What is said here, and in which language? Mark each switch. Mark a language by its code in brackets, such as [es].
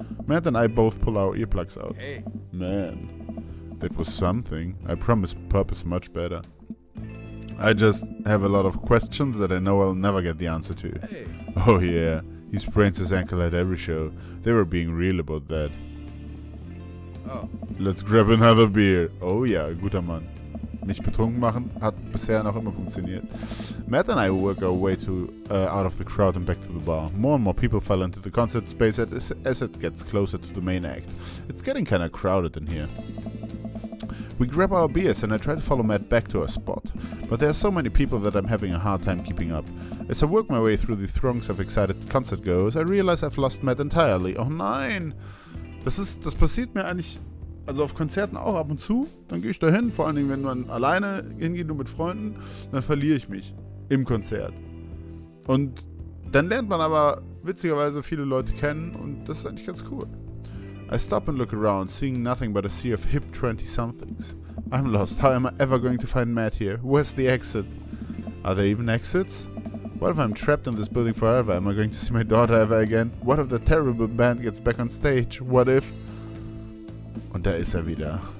[en] Matt and I both pull our earplugs out. Hey. Man, that was something. I promise Pop is much better. I just have a lot of questions that I know I'll never get the answer to. Hey. Oh yeah, he sprains his ankle at every show. They were being real about that. Oh. Let's grab another beer. [de] Oh ja, guter Mann. Nicht betrunken machen hat bisher noch immer funktioniert. [en] Matt and I work our way out of the crowd and back to the bar. More and more people file into the concert space as it gets closer to the main act. It's getting kinda crowded in here. We grab our beers and I try to follow Matt back to our spot, but there are so many people that I'm having a hard time keeping up. As I work my way through the throngs of excited concert goers, I realize I've lost Matt entirely. [de] Oh nein! Das passiert mir eigentlich, also auf Konzerten auch ab und zu. Dann gehe ich da hin, vor allen Dingen, wenn man alleine hingeht, nur mit Freunden, dann verliere ich mich im Konzert. Und dann lernt man aber witzigerweise viele Leute kennen und das ist eigentlich ganz cool. [en] I stop and look around, seeing nothing but a sea of hip 20-somethings. I'm lost. How am I ever going to find Matt here? Where's the exit? Are there even exits? What if I'm trapped in this building forever? Am I going to see my daughter ever again? What if the terrible band gets back on stage? What if... [de] Und da ist er wieder.